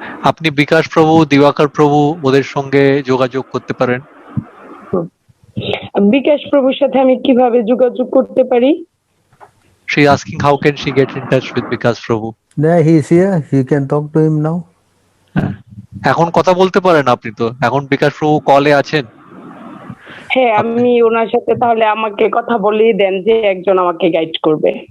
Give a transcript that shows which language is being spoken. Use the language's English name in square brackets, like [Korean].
[Bangla] আপনি বিকাশ প্রভু, দিবাকর প্রভু ওদের সঙ্গে যোগাযোগ করতে পারেন। বিকাশ প্রভুর সাথে আমি কিভাবে যোগাযোগ করতে পারি? [English] She asking how can she get in touch with Vikas Prabhu? There he is here. You can talk to him now. [Bangla] এখন কথা বলতে পারেন আপনি, তো এখন বিকাশ প্রভু কলে আছেন। হ্যাঁ, আমি ওনার সাথে তাহলে আমাকে কথা বলিয়ে দেন যে একজন আমাকে গাইড করবে।